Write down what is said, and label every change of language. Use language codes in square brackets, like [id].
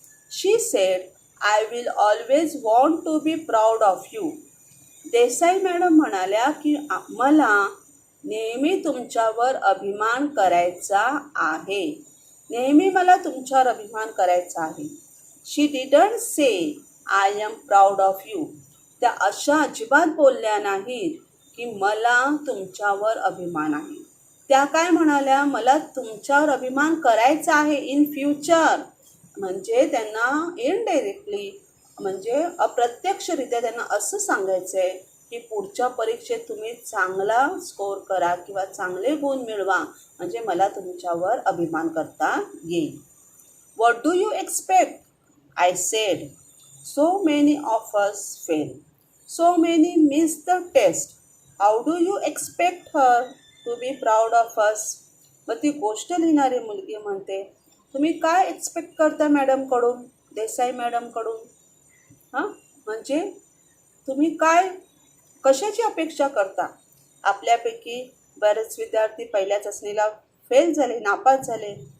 [en] She said I will always want to be proud of you. [mr] Desai madam म्हणाल्या की मला नेहमी तुमच्यावर अभिमान करायचा आहे. नेहमी मला तुमच्यावर अभिमान करायचा आहे. [en] She didn't say I am proud of you. [mr] त्या अशा अजिबात बोलल्या नाहीत की मला तुमच्यावर अभिमान आहे. त्या काय म्हणाल्या? मला तुमच्यावर अभिमान करायचा आहे [en] In future. [mr] म्हणजे त्यांना इनडायरेक्टली म्हणजे अप्रत्यक्षरित्या त्यांना असं सांगायचं आहे की पुढच्या परीक्षेत तुम्ही चांगला स्कोर करा किंवा चांगले गुण मिळवा, म्हणजे मला तुमच्यावर अभिमान करता येईल. [en] What do you expect? I said. So many of us fail. So many miss the test. How do you expect her to be proud of us? [mr] मग ती गोष्ट लिहिणारी मुलगी म्हणते, तुम्ही काय एक्सपेक्ट करता मॅडमकडून, देसाई मॅडमकडून? हां, म्हणजे तुम्ही काय कशाची अपेक्षा करता? आपल्यापैकी बरेच विद्यार्थी पहिल्या चाचणीला फेल झाले, नापास झाले.